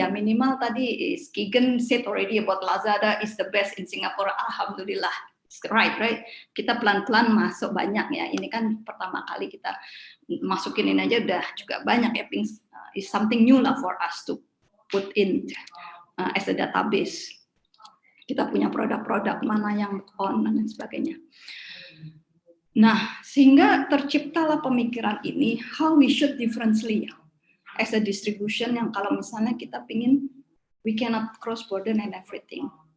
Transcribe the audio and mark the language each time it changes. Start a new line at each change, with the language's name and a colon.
Indonesian: Ya minimal tadi
English: Kigen said already about Lazada is the best in Singapore. Alhamdulillah, it's right?
Indonesian: Kita pelan-pelan masuk banyak ya. Ini kan pertama kali kita masukin ini aja udah juga banyak ya.
English: Is something new lah for us to put in as a database.
Indonesian: Kita punya produk-produk mana yang on dan sebagainya. Nah, sehingga terciptalah pemikiran ini,
English: how we should differently as a distribution
Indonesian: yang kalau misalnya kita pingin
English: we cannot cross border and everything.